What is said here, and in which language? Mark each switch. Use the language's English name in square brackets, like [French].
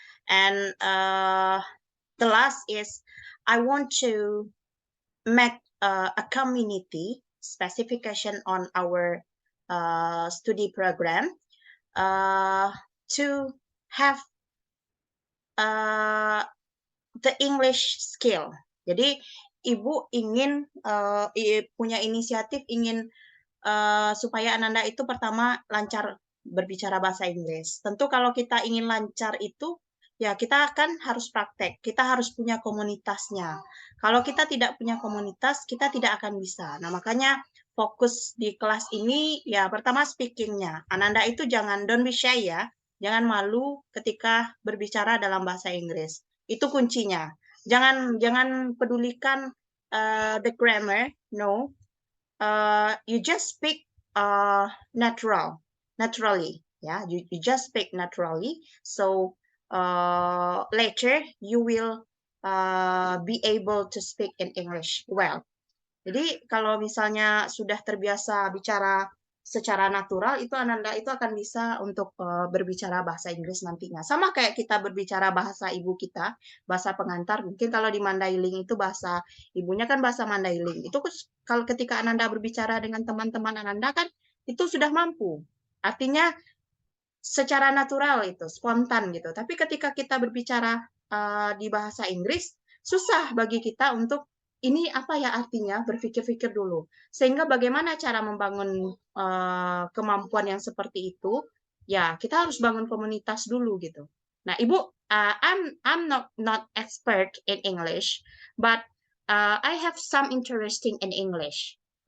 [English] And the last is I want to make a community specification on our study program to have the English skill. [Indonesian] Jadi Ibu ingin punya inisiatif ingin supaya Ananda itu pertama lancar berbicara bahasa Inggris. Tentu kalau kita ingin lancar itu ya kita kan harus praktek, kita harus punya komunitasnya. Kalau kita tidak punya komunitas, kita tidak akan bisa. Nah, makanya fokus di kelas ini ya pertama speakingnya. Ananda itu [English] don't be shy [Indonesian] ya, jangan malu ketika berbicara dalam bahasa Inggris. Itu kuncinya. Jangan pedulikan the grammar, no. [English] You just speak naturally, yeah. You just speak naturally. So later you will be able to speak in English well. [Indonesian] Jadi kalau misalnya sudah terbiasa bicara secara natural, itu Ananda itu akan bisa untuk berbicara bahasa Inggris nantinya. Sama kayak kita berbicara bahasa ibu kita, bahasa pengantar. Mungkin kalau di Mandailing itu bahasa ibunya kan bahasa Mandailing. Itu kalau ketika Ananda berbicara dengan teman-teman Ananda kan itu sudah mampu. Artinya secara natural itu, spontan gitu. Tapi ketika kita berbicara di bahasa Inggris, susah bagi kita untuk ini apa ya artinya, berpikir-pikir dulu. Sehingga bagaimana cara membangun kemampuan yang seperti itu? Ya, kita harus bangun komunitas dulu gitu. Nah, Ibu, [English] I'm not expert in English, but I have some interesting in English.